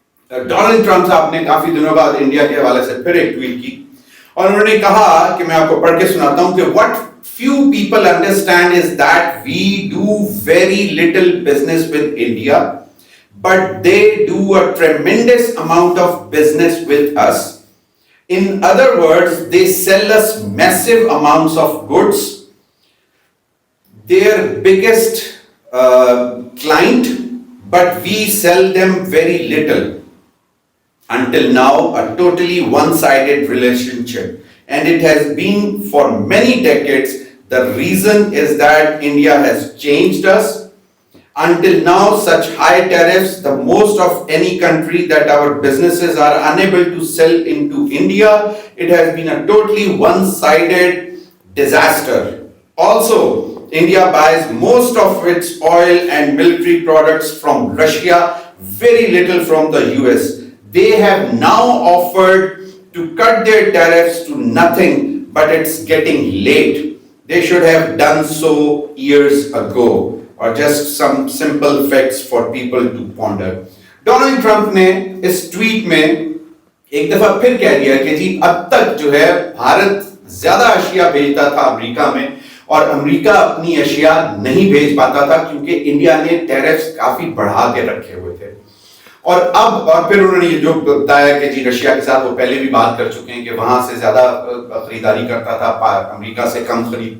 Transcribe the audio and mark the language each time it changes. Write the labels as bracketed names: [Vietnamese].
[Urdu] Donald Trump صاحب نے کافی دنوں بعد انڈیا کے حوالے سے پھر ایک ٹویٹ کی، اور انہوں نے کہا کہ میں آپ کو پڑھ کے سناتا ہوں کہ [English] what few people understand is that we do very little business with India, but they do a tremendous amount of business with us. In other words, they sell us massive amounts of goods. Their biggest client, but we sell them very little. Until now, a totally one-sided relationship, and it has been for many decades. The reason is that India has changed us. Until now, such high tariffs, the most of any country that our businesses are unable to sell into India. It has been a totally one-sided disaster. Also, India buys most of its oil and military products from Russia, very little from the US. They have now offered to cut their tariffs to nothing, but it's getting late. They should have done so years ago. Or just some simple facts for people to ponder. [Urdu] Donald Trump نے اس tweet میں ایک دفعہ پھر کہہ دیا کہ جی اب تک جو ہے بھارت زیادہ اشیاء بھیجتا تھا امریکہ میں، اور امریکہ اپنی اشیاء نہیں بھیج پاتا تھا کیونکہ انڈیا نے ٹیرفز کافی بڑھا کے رکھے ہوئے تھے۔ اور پھر انہوں نے یہ جو بتایا کہ جی رشیا کے ساتھ وہ پہلے بھی بات کر چکے ہیں کہ وہاں سے زیادہ خریداری کرتا تھا، امریکہ سے کم